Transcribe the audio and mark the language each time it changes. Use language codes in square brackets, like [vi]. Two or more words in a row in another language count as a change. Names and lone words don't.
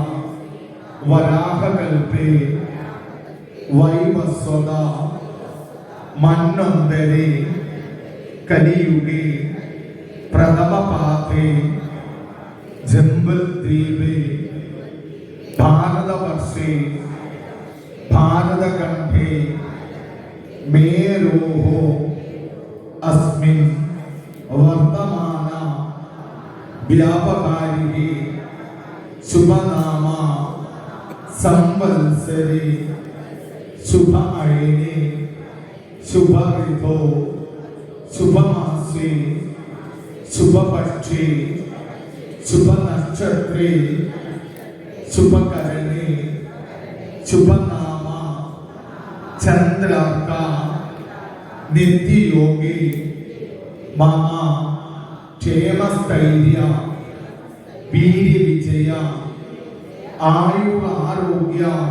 [sa] വരാഹകൽപേ വൈവസ്വത മന്വന്തരേ കലിയുഗേ പ്രഥമപാദേ ജംബൽദ്വീപേ ഭാരതവർഷേ ഭാരതഖണ്ഡേ മേരോः अस्मिन् वर्तमान व्यापकारिः शुभनाम संवत्सरे शुभ अयने शुभ ऋतो शुभ मासे शुभ पक्षे शुभ नक्षत्रे शुभ करणे शुभ नाम चंद्रार्क नित्य योगी मम क्षेमस्थैर्य वीर्य विजय आयुर आरोग्य